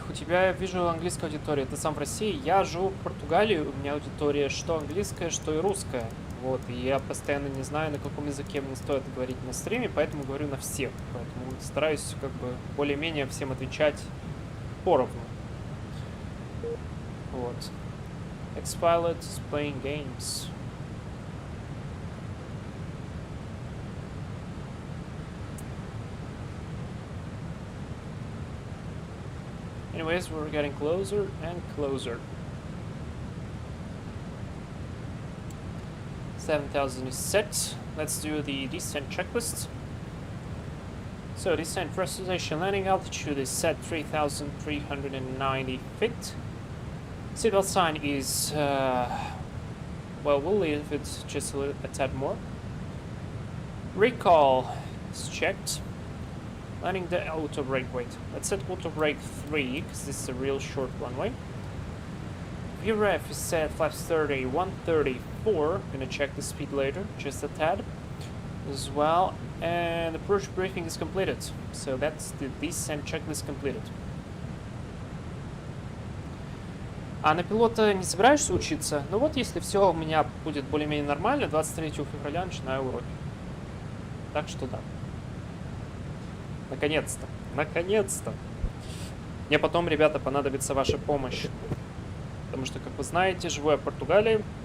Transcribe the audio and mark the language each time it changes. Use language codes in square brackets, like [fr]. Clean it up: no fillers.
[ru] У тебя, я вижу, английская аудитория. Ты сам в России? Я живу в Португалии, у меня аудитория что английская, что и русская. Вот, и я постоянно не знаю, на каком языке мне стоит говорить на стриме, поэтому говорю на всех. Поэтому стараюсь как бы более-менее всем отвечать поровну. Вот. [en] X-Pilot is playing games. Anyways, we're getting closer and closer. 7,000 is set. Let's do the descent checklist. So descent pressurization landing altitude is set 3,390 feet. Seatbelt sign is, well, we'll leave it just a tad more. Recall is checked. Landing the auto brake, wait. Let's set auto brake 3, because this is a real short runway. VREF is set flaps 30, 134. Gonna check the speed later, just a tad as well. And approach briefing is completed. So that's the descent checklist completed. [ru] А на пилота не собираешься учиться? Ну вот, если все у меня будет более-менее нормально, 23 февраля начинаю уроки. Так что да. Наконец-то. Наконец-то. Мне потом, ребята, понадобится ваша помощь. Потому что, как вы знаете, живу я в Португалии.